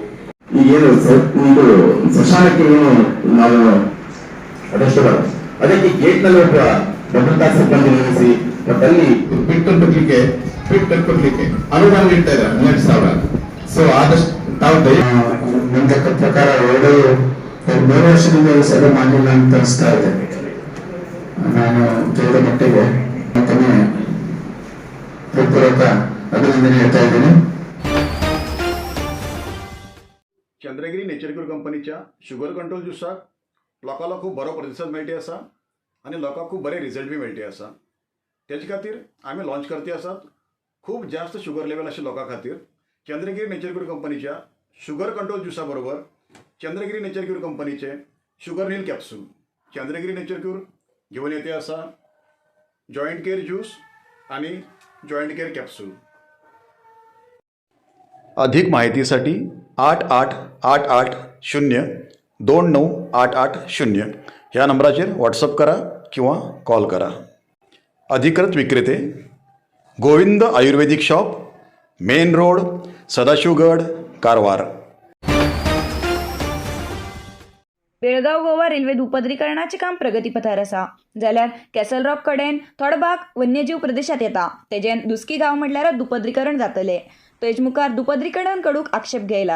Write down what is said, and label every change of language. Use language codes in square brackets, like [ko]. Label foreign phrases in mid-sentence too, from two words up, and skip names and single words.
[kn] ಈಗೇನು ಇದು ಸ್ಮಶಾನಕ್ಕೆ ಏನು ನಾವು ಅದಷ್ಟು ಅದಕ್ಕೆ ಗೇಟ್ ನಲ್ಲಿ ಒಬ್ಬ ಭದ್ರತಾ ಸಿಬ್ಬಂದಿ ನಿಲ್ಲಿಸಿ ಮತ್ತೆ ಅಲ್ಲಿ ಪಿಟ್ ಕಟ್ಟಲಿಕ್ಕೆ ಅನುದಾನ ನೀಡ್ತಾ ಇದ್ದಾರೆ 12,000. ಸೊ ಆದಷ್ಟು ತಾವು ನನ್ನ ಪ್ರಕಾರ 3 ವರ್ಷದಿಂದ ಸಭೆ ಮಾಡಿಲ್ಲ ಅಂತ ಅನಿಸ್ತಾ ಇದೆ. ನಾನು ದೊಡ್ಡ ಮಟ್ಟಿಗೆ ಮತ್ತೊಮ್ಮೆ ಹೃತ್ಪೂರ್ವಕ ಅಭಿನಂದನೆ ಹೇಳ್ತಾ ಇದ್ದೀನಿ. [kok] चंद्रगिरी नेचरक्यूर कंपनीच्या शुगर कंट्रोल ज्युसाक लोकांना खूप बरो प्रतिसाद मेळटी आसा आणि लोकांक खूप बरे रिझल्ट बी मेळटी आसा. तेजे खातीर आमी लॉन्च करते आसात. खूप जास्त [en] sugar level [kok] अशा लोकां खातीर चंद्रगिरी नेचरक्यूर कंपनीच्या शुगर कंट्रोल ज्युसा बरोबर चंद्रगिरी नेचरक्यूर कंपनीचे शुगर नील कॅप्सूल चंद्रगिरी नेचरक्यूर घेऊन येते आसा. जॉईंट केअर ज्यूस आणि जॉईंट केअर कॅप्सूल. अधिक माहितीसाठी 8888029880 ह्या नंबराचेर व्हॉट्सअप करा किंवा कॉल करा. अधिकृत विक्रेते गोविंद आयुर्वेदिक शॉप, मेन रोड, सदाशिवगड, कारवार. बेळगाव गोवा रेल्वे दुपदरीकरणाचे काम प्रगतीपथार आसा. जाल्यार कॅसल रॉक कडेन थोडो भाग वन्यजीव प्रदेशात येता. तेजेन दुस्की गांव म्हटल्यार दुपदरीकरण जातले. तेज मुखार दुपदरीकरण कडूक आक्षेप घेयलात.